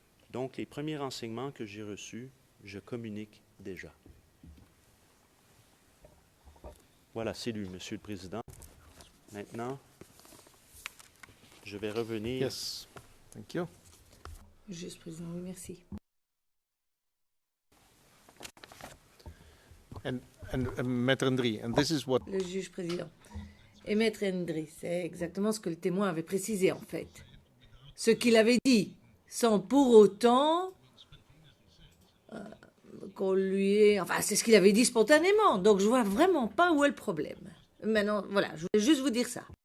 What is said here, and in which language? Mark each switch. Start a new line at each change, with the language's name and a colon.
French: Donc, les premiers renseignements que j'ai reçus, je communique déjà. Voilà, c'est lui, Monsieur le Président. Maintenant, je vais revenir.
English: Yes, thank you.
French: Juge président, oui, merci.
English: And Maître Ndri, and this is what.
French: Le juge président. Et Maître Ndri, c'est exactement ce que le témoin avait précisé, en fait. Ce qu'il avait dit, sans pour autant qu'on lui ait... Enfin, c'est ce qu'il avait dit spontanément. Donc, je vois vraiment pas où est le problème. Maintenant, voilà, je voulais juste vous dire ça.